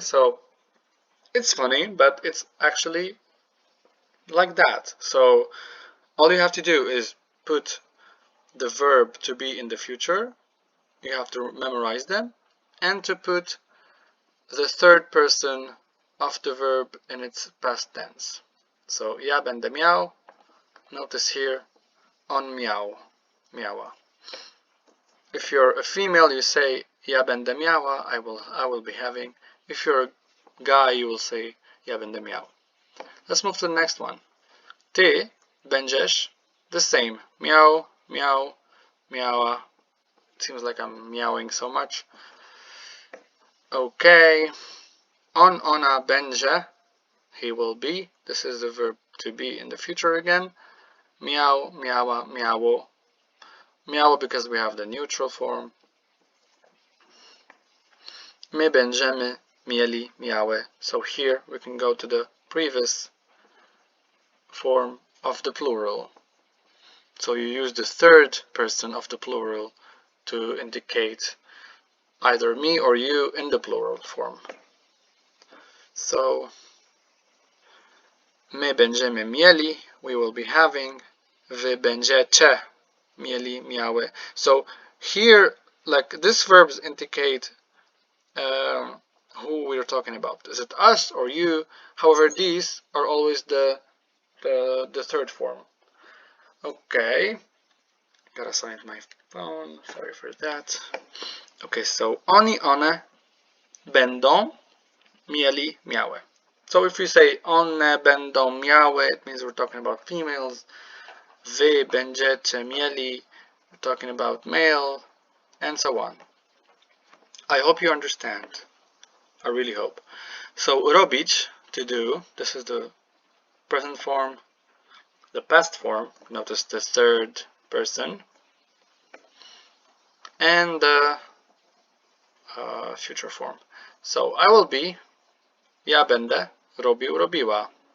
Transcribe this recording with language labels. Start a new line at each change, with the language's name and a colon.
English: So it's funny, but it's actually like that. So all you have to do is put the verb to be in the future, you have to memorize them, and to put the third person of the verb in its past tense.
Polish: So ja będę miał,
English: notice here,
Polish: on miał, miała.
English: If you're a female, you say
Polish: ja będę miała,
English: I will be having. If you're a guy, you will say
Polish: ja będę miał.
English: Let's move to the next one.
Polish: Ty będziesz,
English: the same,
Polish: miał, miał, miała.
English: It seems like I'm meowing so much. Okay.
Polish: On, ona będzie,
English: he will be. This is the verb to be in the future again.
Polish: Miał, miała, miało. Miało
English: because we have the neutral form.
Polish: My będziemy, mieli, miały.
English: So here we can go to the previous form of the plural. So you use the third person of the plural to indicate either me or you in the plural form. So
Polish: my będziemy mieli,
English: we will be having.
Polish: Wy będziecie mieli, miały.
English: So here, like, these verbs indicate who we're talking about. Is it us or you? However, these are always the third form. Okay, gotta sign my phone, sorry for that. Okay, so
Polish: oni, one będą mieli, miały.
English: So if we say
Polish: one będą miały,
English: it means we're talking about females.
Polish: Wy będziecie mieli,
English: we're talking about male, and so on. I hope you understand. I really hope. So robić, to do, this is the present form. The past form, notice the third person, and the future form. So I will be,
Polish: ja będę robił, robiła.